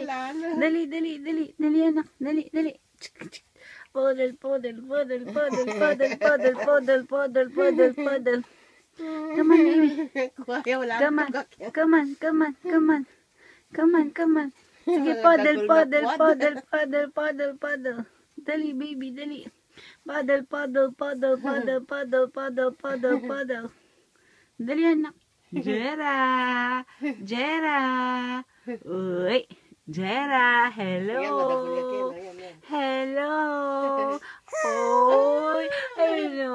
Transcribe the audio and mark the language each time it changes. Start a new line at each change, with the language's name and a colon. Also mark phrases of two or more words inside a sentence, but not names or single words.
Filipino: Dali, dali, dali, dali, anak. Dali, dali.
English: Paddle, paddle, paddle, paddle, paddle, paddle, paddle, paddle, paddle, paddle. Come on, baby. Come on, come on, come on, come on. Come on, come on.
Filipino: Sige,
English: paddle, paddle, paddle, paddle, paddle, paddle.
Filipino: Dali, baby, dali.
English: Paddle, paddle, paddle, paddle, paddle, paddle, paddle, paddle.
Filipino: Dali, anak. Jera. Jera. Uy. Jera. Hello.
English: Hello. Oy. Hello.